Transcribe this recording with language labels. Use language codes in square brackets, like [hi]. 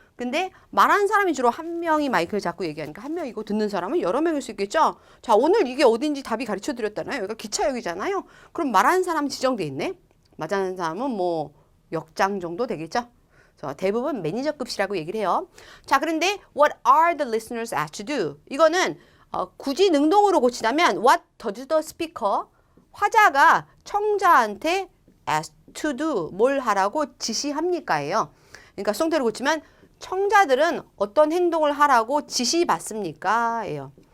[ko] 근데 말하는 사람이 주로 한 명이 마이크를 잡고 얘기하니까 한 명이고 듣는 사람은 여러 명일 수 있겠죠. 자, 오늘 이게 어딘지 답이 가르쳐 드렸잖아요. 여기가 기차역이잖아요. 그럼 말하는 사람 지정돼 있네. 말하는 사람은 뭐 역장 정도 되겠죠. 대부분 매니저급이라고 얘기를 해요. 자, 그런데 [en] what are the listeners asked to do? [ko] 이거는 굳이 능동으로 고치자면 [en] what does the speaker, [ko] 화자가 청자한테 asked to do, 뭘 하라고 지시합니까예요. 그러니까 수동태로 고치면 청자들은 어떤 행동을 하라고 지시받습니까? 예요.